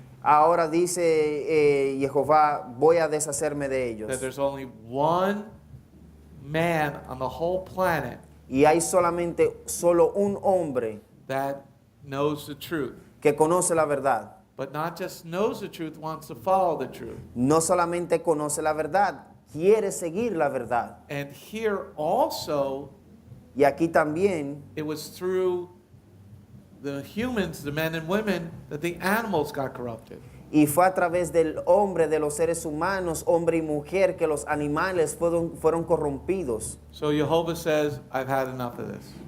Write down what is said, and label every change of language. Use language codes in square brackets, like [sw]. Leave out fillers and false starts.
[es] ahora dice Jehová, voy a deshacerme de [en] That [es] ellos. [en] there's only one man on the whole planet [es] Y hay solo un hombre [en] that knows the truth. [es] que conoce la verdad. [en] But not just knows the truth, wants to follow the truth. [es] No solamente conoce la verdad, quiere seguir la verdad. [en] And here also, [es] Y aquí también [en] it was through the humans, the men and women, that the animals got corrupted. [es] y fue a través del hombre, de los seres humanos, hombre y mujer, que los animales fueron corrompidos. [en] So Jehovah says, I've had enough of this.